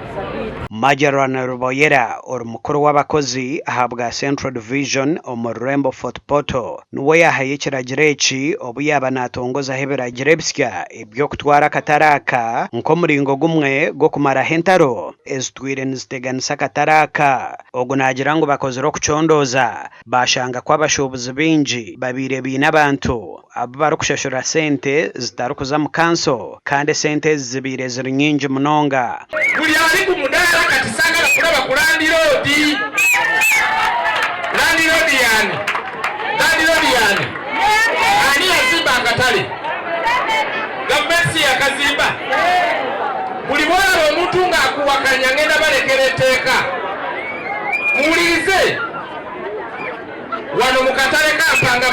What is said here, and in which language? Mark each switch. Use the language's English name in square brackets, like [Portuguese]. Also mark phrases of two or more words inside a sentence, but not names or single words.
[Tooro] Majarana Ruboyera mukuru w'abakozi ahabwa Central Division omururembo Fort Portal nuwe yahaye kiragireki obu yaba natongoza hebiragire bisya ebyo kutwara kataraka nko muringo gumwe go kumara hentaro ezitwire niziteganisa kataraka ogu nagira ngo bakozere okucondoza bashanga kw'abashobozi bingi babire bina abantu abo barikushashura sente zitarukuza mu kanso kandi sente zibire ziri nyingi munonga [Ganda] buli ali ku mudala kati sagala kulaba ku Land Road yani ani yazimba akatale gavumenti yakazimba buli bwalaba omuntu ng'akuwakanya ngenda balekera etteeka muwulirize wano mu katale Kampanga